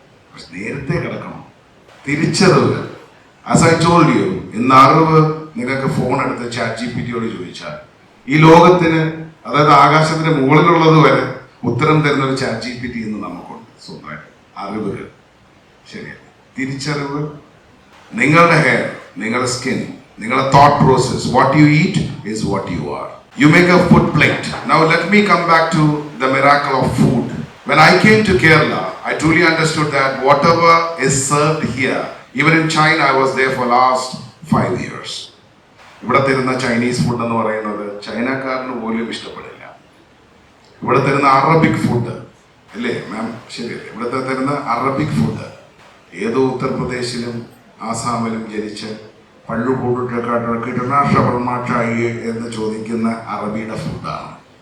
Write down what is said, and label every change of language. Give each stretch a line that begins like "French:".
Malayalam: പക്ഷെ നേരത്തെ കിടക്കണം. തിരിച്ചറിവ്.
English: as I told you,
Malayalam: ഇന്ന് അറിവ് നിങ്ങൾക്ക് ഫോൺ എടുത്ത് ChatGPT-യോട് ചോദിച്ചാൽ ഈ ലോകത്തിന്, അതായത് ആകാശത്തിന് മുകളിലുള്ളത് വരെ ഉത്തരം തരുന്ന ഒരു ChatGPT ഇന്ന് നമുക്കുണ്ട് സ്വന്തമായിട്ട്. അറിവുകൾ, ശരിയല്ല? തിരിച്ചറിവ്. നിങ്ങളുടെ ഹെയർ, നിങ്ങളുടെ സ്കിൻ, നിങ്ങളുടെ
English: thought process, what you eat is what you are. You make a food plate. Now let me come back to the miracle of food. When I came to Kerala, I truly understood that whatever is served here, even in China, I was there for last 5 years.
Malayalam: ഇവിടെ തരുന്ന Chinese food എന്ന് പറയുന്നത് ചൈനക്കാരന് പോലും ഇഷ്ടപ്പെടില്ല. ഇവിടെ തരുന്ന Arabic food അല്ലേ മാം, ശരിയല്ലേ? ഇവിടുത്തെ തരുന്ന അറബിക് ഫുഡ് ഏതോ ഉത്തർപ്രദേശിലും ആസാമിലും ജനിച്ച് പള്ളുകൂടിട്ടായി എന്ന് ചോദിക്കുന്ന അറബിയുടെ ഫുഡാണ്.